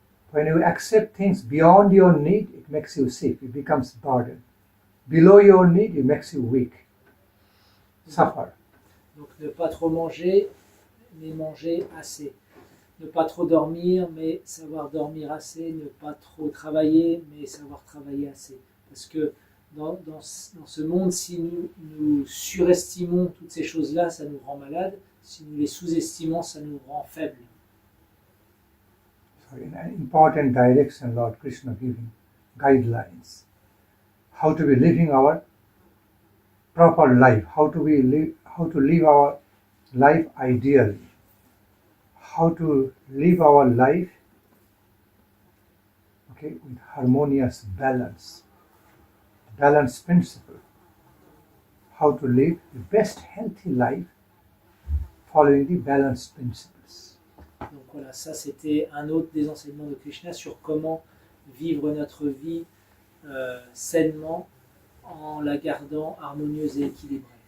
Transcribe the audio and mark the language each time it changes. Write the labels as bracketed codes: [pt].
[en] When you accept things beyond your need, it makes you sick, it becomes burden. Below your need, it makes you weak, suffer. [fr] Donc ne pas trop manger, mais manger assez. Ne pas trop dormir, mais savoir dormir assez. Ne pas trop travailler, mais savoir travailler assez. Parce que dans ce monde, si nous surestimons toutes ces choses-là, ça nous rend malades. Si nous les sous-estimons, ça nous rend faibles. [en] So in an important direction, Lord Krishna giving guidelines. How to be living our proper life, how to live our life ideally, how to live our life, okay, with harmonious balance, balance principle, how to live the best healthy life following the balanced principles. [fr] Donc voilà, ça c'était un autre des enseignements de Krishna sur comment vivre notre vie sainement en la gardant harmonieuse et équilibrée.